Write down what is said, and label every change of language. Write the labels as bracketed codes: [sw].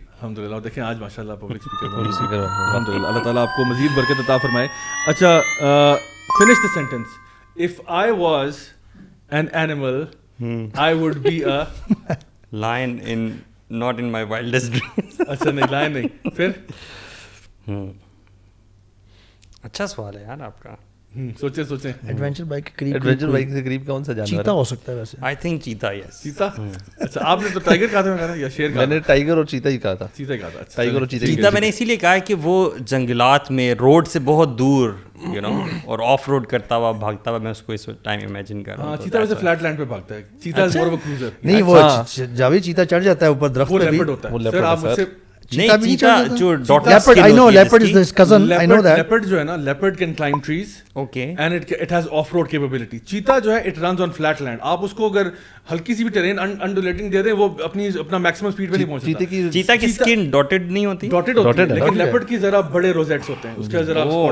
[ur] الحمدللہ, دیکھیں آج ماشاء اللہ پبلک اسپیکر الحمدللہ, اللہ تعالیٰ آپ کو مزید برکت عطا فرمائے. [en] اچھا finish the sentence. If I was an animal, I would be a lion in not in my wildest dreams. [ur] اچھا نہیں, lion نہیں, پھر اچھا سوال ہے یار آپ کا. سوچیں. ایڈونچر بائک کے قریب, ایڈونچر بائک سے قریب کون سا جانور چیتا ہو سکتا ہے ویسے. [en] I think cheetah. Yes [ur] چیتا. اچھا آپ نے تو ٹائیگر کہا تھا یا شیر کہا؟ میں نے ٹائیگر اور چیتا ہی کہا تھا. چیتا کہا تھا. ٹائیگر اور چیتا میں نے اسی لیے کہا کہ وہ جنگلات میں روڈ سے بہت دور [en] you know [ur] اور آف روڈ کرتا ہوا بھاگتا ہوا, میں اس کو اس ٹائم امیجن کر رہا ہوں. چیتا ویسے فلیٹ لینڈ پہ بھاگتا ہے. [en] Cheetah is more of a cruiser. [ur] نہیں وہ جاوید چیتا چڑھ جاتا ہے اوپر درخت وہ پہ بھی. لیپرڈ ہوتا ہے سر. آپ مجھ سے نہیں, چیتا جو [en] leopard, I know leopard is his cousin, I know that. leopard [ur] جو ہے نا, [en] leopard can climb trees. Okay. And it has off road capability. [ur] چیتا جو ہے [en] it runs on flat land. [ur] آپ اس کو اگر ہلکی سی بھی ٹرین undulating دے دیں وہ اپنا میکسیمم سپیڈ پہ نہیں پہنچتا. چیتا کی اسکن ڈاٹڈ نہیں ہوتی, ڈاٹڈ ہوتی ہے, لیکن لیپرڈ کی ذرا بڑے روزیٹس ہوتے ہیں, اس کا ذرا